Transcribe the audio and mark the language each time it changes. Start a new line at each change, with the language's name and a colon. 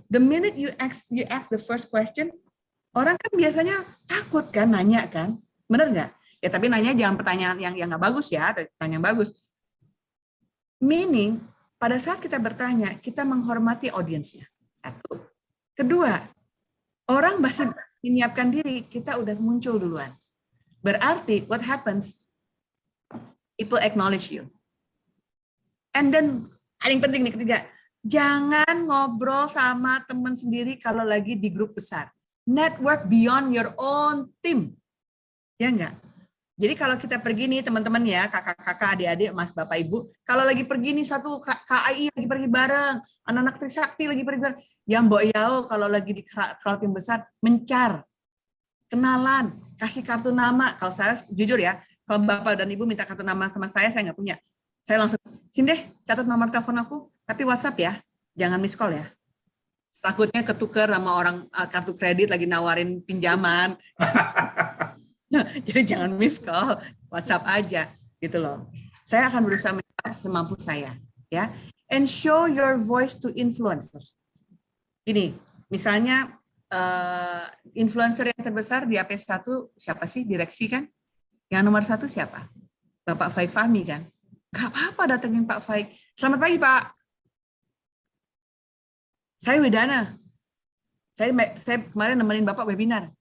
English: The minute you ask the first question,
Indonesian: orang kan biasanya takut kan nanya kan. Benar nggak? Ya tapi nanya jangan pertanyaan yang nggak bagus ya, pertanyaan yang bagus. Meaning, pada saat kita bertanya, kita menghormati audiensnya. 1. Kedua, orang masih menyiapkan diri, kita udah muncul duluan. Berarti,
English: what happens? People acknowledge you. And then,
Indonesian: Paling penting nih ketiga, jangan ngobrol sama teman sendiri kalau lagi di grup besar.
English: Network beyond your own team.
Indonesian: Ya enggak? Jadi kalau kita pergi nih teman-teman ya, kakak-kakak, adik-adik, mas, bapak, ibu, kalau lagi pergi nih satu KAI lagi pergi bareng, anak-anak Trisakti lagi pergi bareng, yang Mbok Yao kalau lagi di crowd yang besar, mencar, kenalan, kasih kartu nama. Kalau saya jujur ya, kalau bapak dan ibu minta kartu nama sama saya nggak punya. Saya langsung, sini deh, catat nomor telepon aku, tapi WhatsApp ya, jangan miss call ya. Takutnya ketukar sama orang kartu kredit lagi nawarin pinjaman. Jadi jangan miss call, WhatsApp aja gitu loh. Saya akan berusaha menjawab semampu saya, ya.
English: And show your voice to influencers.
Indonesian: Ini, misalnya influencer yang terbesar di AP1 siapa sih? Direksi kan? Yang nomor 1 siapa? Bapak Faik Fahmi kan? Gak apa-apa datengin Pak Faik. Selamat pagi Pak. Saya Widana. Saya kemarin nemenin Bapak webinar.